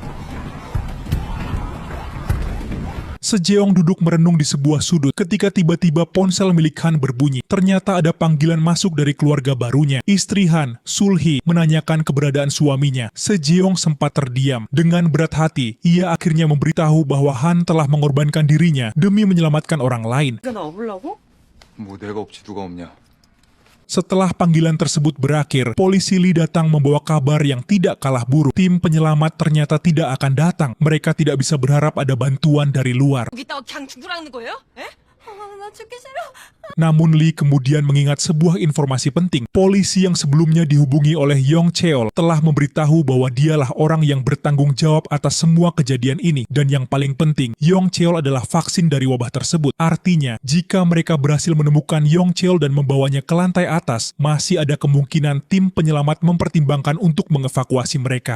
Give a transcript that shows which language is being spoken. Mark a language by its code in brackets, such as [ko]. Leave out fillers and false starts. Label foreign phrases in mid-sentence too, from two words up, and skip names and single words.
[id] Sejong duduk merenung di sebuah sudut ketika tiba-tiba ponsel milik Han berbunyi. Ternyata ada panggilan masuk dari keluarga barunya. Istri Han, Sul-hee, menanyakan keberadaan suaminya. Sejong sempat terdiam. Dengan berat hati, ia akhirnya memberitahu bahwa Han telah mengorbankan dirinya demi menyelamatkan orang lain. [ko] 뭐 내가 없지 누가 없냐. [id] Setelah panggilan tersebut berakhir, polisi Lee datang membawa kabar yang tidak kalah buruk. Tim penyelamat ternyata tidak akan datang. Mereka tidak bisa berharap ada bantuan dari luar. [ko] 여기다가 그냥 죽으라는 거예요? 에? 나 죽기 싫어. [id] Namun Lee kemudian mengingat sebuah informasi penting. Polisi yang sebelumnya dihubungi oleh Yong Cheol telah memberitahu bahwa dialah orang yang bertanggung jawab atas semua kejadian ini. Dan yang paling penting, Yong Cheol adalah vaksin dari wabah tersebut. Artinya, jika mereka berhasil menemukan Yong Cheol dan membawanya ke lantai atas, masih ada kemungkinan tim penyelamat mempertimbangkan untuk mengevakuasi mereka.